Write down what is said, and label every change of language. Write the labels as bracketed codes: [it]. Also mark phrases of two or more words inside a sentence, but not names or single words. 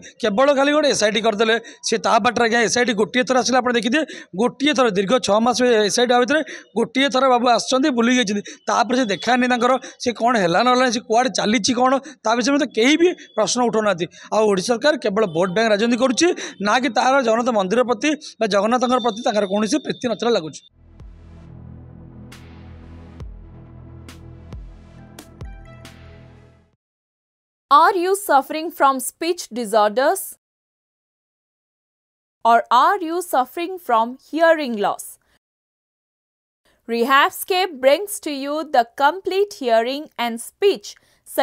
[or] କେବଳ ଖାଲି ଗୋଟେ SIT କରିଦେଲେ, ସେ ତା ବାଟରେ ଆଜ୍ଞା SIT ଗୋଟିଏ ଥର ଆସିଲେ ଆପଣ ଦେଖିଥିବେ, ଗୋଟିଏ ଥର ଦୀର୍ଘ 6 ମାସ SIT ଭିତରେ ଗୋଟିଏ ଥର ବାବୁ ଆସିଛନ୍ତି, ବୁଲିକି ଯାଇଛନ୍ତି, ତାପରେ ସେ ଦେଖାନି ତାଙ୍କର ସେ କ'ଣ ହେଲା ନହେଲା, ସେ କୁଆଡ଼େ ଚାଲିଛି କ'ଣ ତା ବିଷୟରେ ମଧ୍ୟ କେହି ବି ପ୍ରଶ୍ନ ଉଠାଉନାହାନ୍ତି। ଆଉ ଓଡ଼ିଶା ସରକାର କେବଳ [en] vote bank [or] ରାଜନୀତି କରୁଛି, ନା କି ତାର ଜଗନ୍ନାଥ ମନ୍ଦିର ପ୍ରତି ବା ଜଗନ୍ନାଥଙ୍କର ପ୍ରତି ତାଙ୍କର କୌଣସି ପ୍ରୀତି ନଥିଲା ଲାଗୁଛି। [en] Are you suffering from speech disorders? Or are you suffering from hearing loss? Rehabscape brings to you the complete hearing and speech solution.